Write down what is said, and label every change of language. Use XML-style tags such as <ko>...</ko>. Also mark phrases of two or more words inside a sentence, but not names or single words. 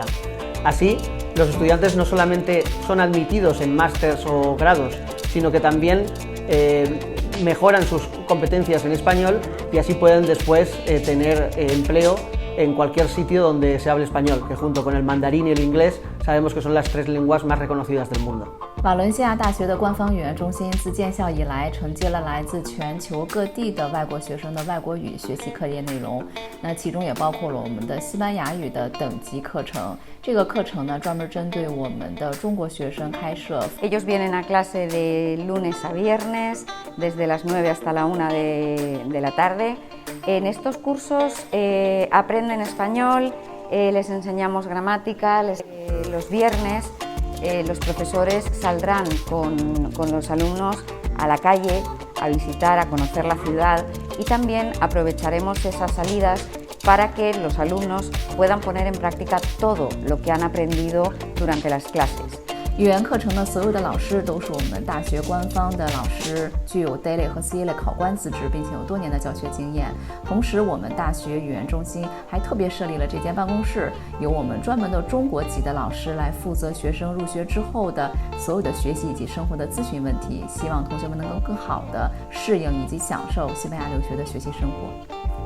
<es>Así, los estudiantes no solamente son admitidos en másters o grados, sino que también mejoran sus competencias en español y así pueden después tener empleo en cualquier sitio donde se hable español, que junto con el mandarín y el inglés sabemos que son las 3 lenguas más reconocidas del mundo.</es> <zh>瓦伦西亚大学的官方语言中心自建校以来，承接了来自全球各地的外国学生的外国语学习课业内容。那其中也包括了我们的西班牙语的等级课程。这个课程呢，专门针对我们的中国学生开设。</zh> <es>Ellos vienen a clase de lunes a viernes, desde las 9 hasta la 1 de la tarde. En estos cursos aprenden español, les enseñamos gramática, los viernes los profesores saldrán con los alumnos a la calle a visitar, a conocer la ciudad y también aprovecharemos esas salidas para que los alumnos puedan poner en práctica todo lo que han aprendido durante las clases.</es> <zh>语言课程的所有的老师都是我们大学官方的老师，具有 DELE 和 CELE 考官资质，并且有多年的教学经验。同时，我们大学语言中心还特别设立了这间办公室，由我们专门的中国籍的老师来负责学生入学之后的所有的学习以及生活的咨询问题，希望同学们能够更好的适应以及享受西班牙留学的学习生活。</zh>